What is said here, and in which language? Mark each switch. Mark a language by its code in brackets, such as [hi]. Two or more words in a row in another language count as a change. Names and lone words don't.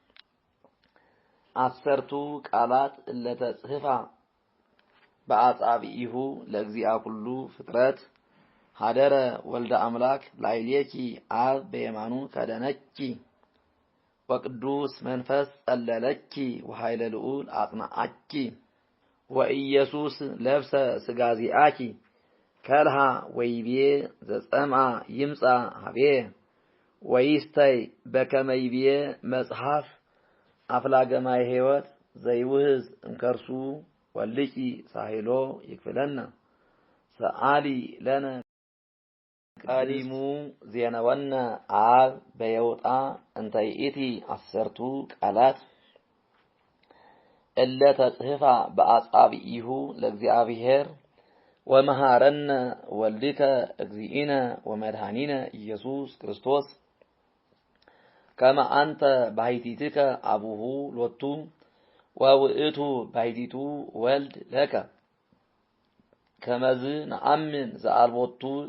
[gez] አሰርቱ ቃላት እለተጽሕፋ በአጻብኢሁ ለእግዚአ ኩሉ ፍጥረት ሀደረ ወልደ አምላክ ላዕሌኪ አብ በየማኑ ከደነኪ ወቅዱስ መንፈስ ጸለለኪ ወኃይለ ልዑል አጽናአኪ ወኢየሱስ ለብሰ ሥጋ ዚአኪ ከልሃ ወይቤ ዘጸምአ ይምጻ ሀቤ ወይስተይ በከመ ይቤ መጽሐፍ አፍላገ ማየ ሕይወት ዘይውህዝ እንከርሱ ወልቂ ሳሂሎ ይክፍለነ ሰአሊ ለነ ቀዲሙ ዜነወነ አብ በየውጣ እንተ ይእቲ አሰርቱ ቃላት እለ ተጽሕፋ በአጻብኢሁ ለእግዚአብሔር ወመሃረነ ወልድከ እግዚእነ ወመድኃኒነ ኢየሱስ ክርስቶስ ከመ አንተ ባሕቲትከ አቡሁ ሎቱ ወውእቱ ባሕቲቱ ወልድ ለከ ከመዝ ነአምን ዘአልቦቱ